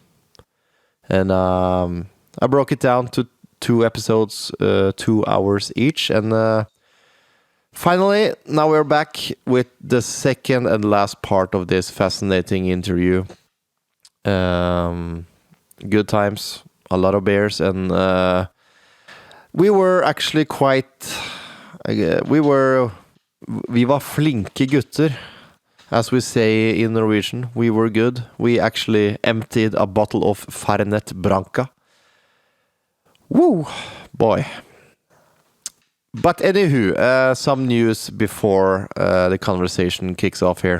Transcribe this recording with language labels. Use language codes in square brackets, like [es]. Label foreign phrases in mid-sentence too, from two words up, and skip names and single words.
[en] And I broke it down to 2 episodes, 2 hours each. And finally, now we're back with the second and last part of this fascinating interview. Good times, a lot of beers, and we were actually [no] vi var flinke gutter, [en] as we say in Norwegian. We were good. We actually emptied a bottle of Fernet Branca. Woo, boy. But anywho, some news before the conversation kicks off here.